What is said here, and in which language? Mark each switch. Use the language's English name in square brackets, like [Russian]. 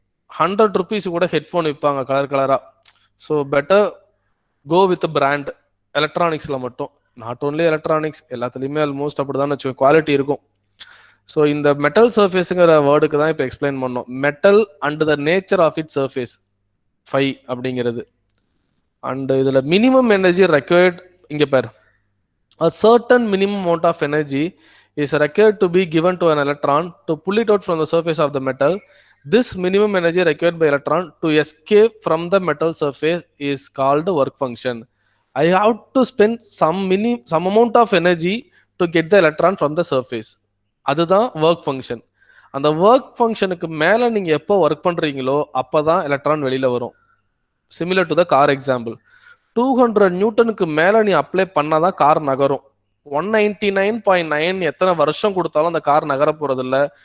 [Tamil] 100 rupees கூட headphone விற்பாங்க colour கலரா. [English] So better go with brand. [Tamil] எலக்ட்ரானிக்ஸ்ல மட்டும், [English] not only electronics, [Tamil] எல்லாத்துலேயுமே ஆல்மோஸ்ட் அப்படிதான் வச்சுக்கோங்க, குவாலிட்டி இருக்கும். ஸோ இந்த மெட்டல் சர்ஃபேஸுங்கிற வேர்டுக்கு தான் இப்போ எக்ஸ்பிளைன் பண்ணோம். [English] metal and the nature of it surface [Tamil] 5 அப்படிங்கிறது. அண்ட் இதுல மினிமம் எனர்ஜி ரெக்வயர்ட், இங்க பாரு, [English] a certain minimum amount of energy is required to be given to an electron to pull it out from the surface of the metal. This minimum energy required by electron to escape from the metal surface is called work function. I have to spend some amount of energy to get the electron from the surface. [Tamil] அதுதான் work function. அந்த work ஃபங்க்ஷனுக்கு மேல நீங்க எப்போ work பண்றீங்களோ அப்பதான் electron வெளியில வரும். [English] Similar to the car example. [Tamil] 200 நியூட்டனுக்கு மேல நீ அப்ளை பண்ணாதான் கார் நகரும். 199.9 எத்தனை வருஷம் கொடுத்தாலும் அந்த கார் நகர போறது இல்ல.